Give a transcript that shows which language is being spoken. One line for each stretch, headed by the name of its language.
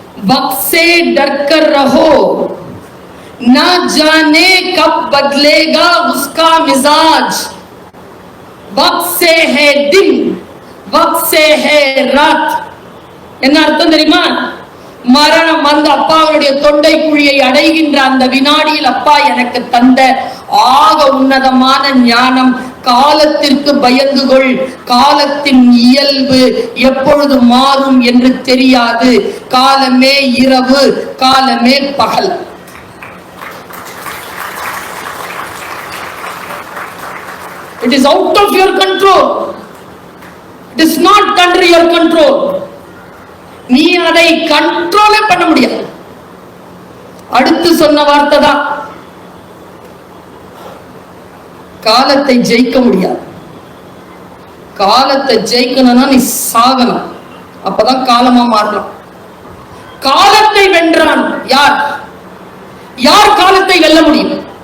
Hindi: वक्त से डर कर रहो, ना जाने कब बदलेगा उसका मिजाज. वक्त से है दिन, वक्त से है रात.
Tamil: என்ன அர்த்தம் தெரியுமா? மரணம் வந்து அப்பாவுடைய தொண்டை குழியை அடைகின்ற அந்த வினாடியில் அப்பா எனக்கு தந்த ஆக உன்னதமான ஞானம், காலத்திற்கு பயந்து கொள், காலத்தின் இயல்பு எப்பொழுது மாறும் என்று தெரியாது, காலமே இரவு, காலமே பகல்.
English: It is out of your control. It is not under your control.
Tamil: நீ அதை கண்ட்ரோலே பண்ண முடியாது. அடுத்து சொன்ன வார்த்தை தான், காலத்தை ஜெயிக்க முடியாது. காலத்தை ஜெயிக்கணும்னா நீ சாகணும், அப்பதான் காலமா மாறலாம். காலத்தை வென்றான் யார்? யார் காலத்தை வெல்ல முடியும்?